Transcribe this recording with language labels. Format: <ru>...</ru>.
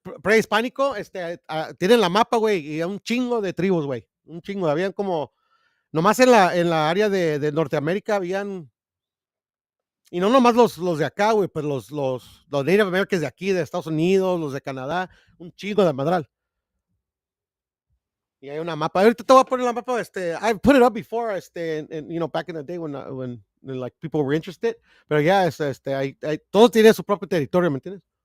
<es>prehispánico, tienen la mapa, güey, y hay un chingo de tribus, güey, un chingo, habían como, nomás en la área de Norteamérica habían, y no nomás los de acá, güey, pues los Native Americans de aquí, de Estados Unidos, los de Canadá, un chingo de madral. Y hay una mapa. Ahorita te voy a poner la mapa.</es> <en>I put it up before, back in the day when like people were interested.</en> <es>Pero ya, todos tienen su propio territorio, ¿me entiendes?</es>